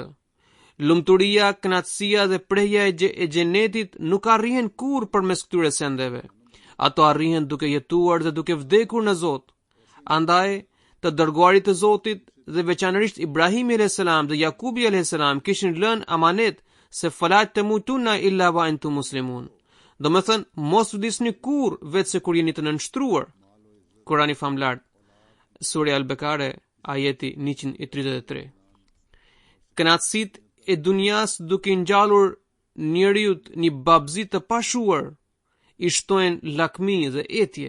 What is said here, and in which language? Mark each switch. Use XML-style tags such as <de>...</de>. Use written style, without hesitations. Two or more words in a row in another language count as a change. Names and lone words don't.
<sq>Lumturia, kënaqësia dhe prehja e xhenetit nuk arrihen kurrë përmes këtyre sendeve. Ato arrihen duke jetuar dhe duke vdekur në Zot. Andaj, të dërguarit të Zotit dhe veçanërisht Ibrahimi a.s. dhe Jakubi a.s. kishin lënë amanet se</sq> <ar>فلا تموتن إلا وأنتم مسلمون.</ar> <sq>Do me thënë, mos vdisni kurrë vetë se kur jeni të nënshtruar. Kurani famlar, Surja Al-Bekare, ajeti 133. Kënaqësitë e dunjas duke ngjallur njeriut një babzi të pashuar, i shtojnë lakmi dhe etje.</sq>